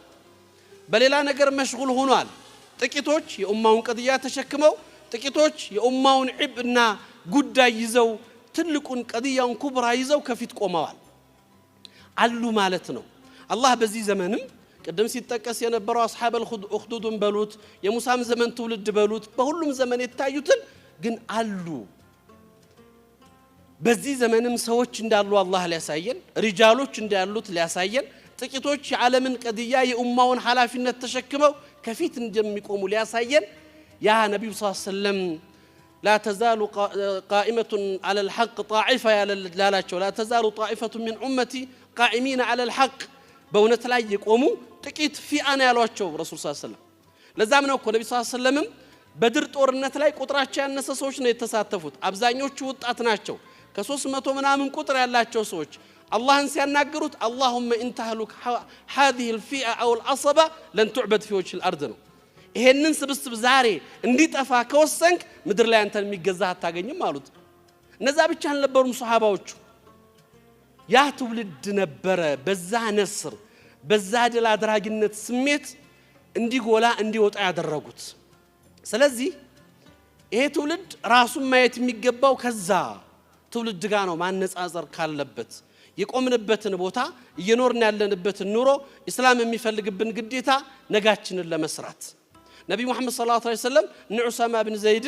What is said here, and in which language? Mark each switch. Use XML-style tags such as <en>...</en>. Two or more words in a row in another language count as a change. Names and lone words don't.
<am>በሌላ ነገር መሽጉል ሆኗል። ጥቂቶች የኡማውን ቀድያ ተሸክመው ጥቂቶች የኡማውን ዒብ እና ጉዳይ ይዘው ትልቁን ቀድያውን ኩብራ ይዘው ከፊት ቆመዋል አሉ ማለት ነው። አላህ በዚህ ዘመንም ቀደም ሲጠቀስ የነበረው አስሐበል ኡኽዱድን በሉት የሙሳም ዘመን ትውልድ በሉት በሁሉም ዘመን የታዩትን ግን አሉ። በዚህ ዘመንም ሰዎች እንዳሉ አላህ ሊያሳየን ሪጃሎች እንዳሉት ሊያሳየን ጥቂቶች የዓለምን ቀድያ የኡማውን ሐላፊነት ተሸክመው ከፊት እንደሚቆሙ ሊያሳየን ያ ነብዩ</am> <ar>صلى الله عليه وسلم لا تزال قائمة على الحق طائفة لا تزال طائفة من أمتي قائمين على الحق</ar> <am>በእውነት ላይ የቆሙ ጥቂት ፊአና ያሏቸው ረሱል</am> <ar>صلى الله عليه وسلم።</ar> <am>ለዛም ነው እኮ ነብዩ</am> <ar>صلى الله عليه وسلم</ar> <am>በድር ጦርነት ላይ ቁጥራቸው ያነሰ ሰዎች ነው የተሳተፉት። አብዛኞቹ ወጣት ናቸው። ከ300 ምናምን ቁጥር ያላቸው ሰዎች አላህን ሲያናገሩት</am> <ar>اللهم ان تهلك هذه الفئة او العصبة لن تعبد في وجه الارض</ar> <am>ነው። ይሄንን ስብስብ ዛሬ እንዲጠፋ ከወሰንክ ምድር ላይ አንተን የሚገዛ አታገኝም አሉት። እነዛ ብቻ አልነበሩም ሱሐባዎቹ። ያ ትውልድ ነበረ በዛ ነስር በዛ ድል አድራጊነት ስሜት እንዲጎላ እንዲወጣ ያደረጉት። ስለዚህ ይሄ ትውልድ ራሱን ማየት የሚገባው ከዛ ትውልድ ጋር ነው ማነጻጸር ካለበት። የቆምንበትን ቦታ እየኖርን ያለንበትን ኑሮ እስላም የሚፈልግብን ግዴታ ነጋችንን ለመስራት ነብዩ መሐመድ</am> <ar>صلى الله عليه وسلم</ar> <am>ዑሳማ ብን ዘይድን</am>